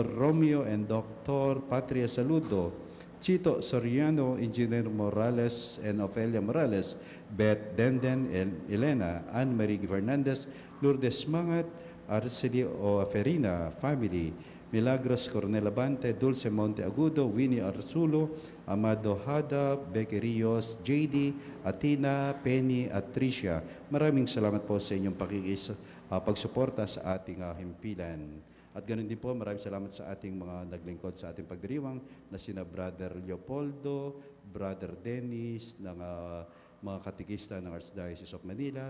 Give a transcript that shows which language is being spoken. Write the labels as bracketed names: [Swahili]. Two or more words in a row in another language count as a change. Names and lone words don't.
[English] Romeo and Dr. Patria Saludo, Chito Soriano, Engineer Morales and Ofelia Morales, Beth Denden and Elena, Anne-Marie Fernandez, Lourdes Mangat, Arceli Oaferina family, Milagros Coronel Abante, Dulce Monte Agudo, Winnie Arzulo, Amado Hada, Becky Rios, JD, Atina, Penny at Tricia. [Filipino] Maraming salamat po sa inyong pagsuporta sa ating himpilan. At ganoon din po, maraming salamat sa ating mga naglingkod sa ating pagdiriwang na sina Brother Leopoldo, Brother Dennis, ng mga katikista ng Archdiocese of Manila.